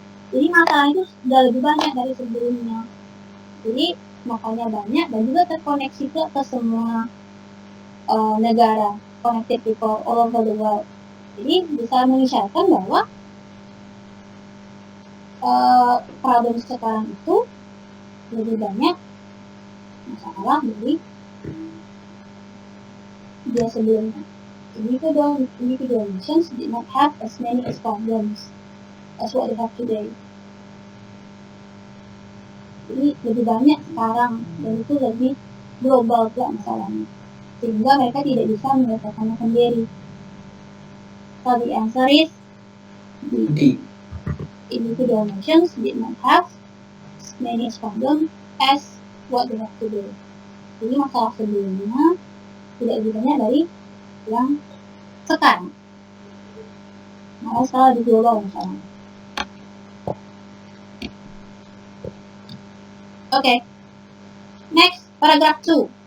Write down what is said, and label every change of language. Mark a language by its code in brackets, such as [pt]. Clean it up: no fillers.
[id] Jadi masalah itu sudah lebih banyak dari sebelumnya. Jadi makanya banyak dan juga terkoneksi ke semua negara, [en] connected people all over the world. [id] Jadi bisa mengisyaratkan bahwa problem sekarang itu lebih banyak masalah dari dia sebelumnya. [en] Individual nations did not have as many problems as what they have today. [id] Jadi lebih banyak sekarang dan itu lebih global pula masalahnya, sehingga mereka tidak bisa menyelesaikannya sendiri. [en] So the answer is D. Individual nations did not have as many problems as what they have today. [id] Jadi masalah sebelumnya tidak lebih banyak dari yang sekarang. Malah sekarang lebih global masalahnya. [en] Okay. Next, paragraph 2.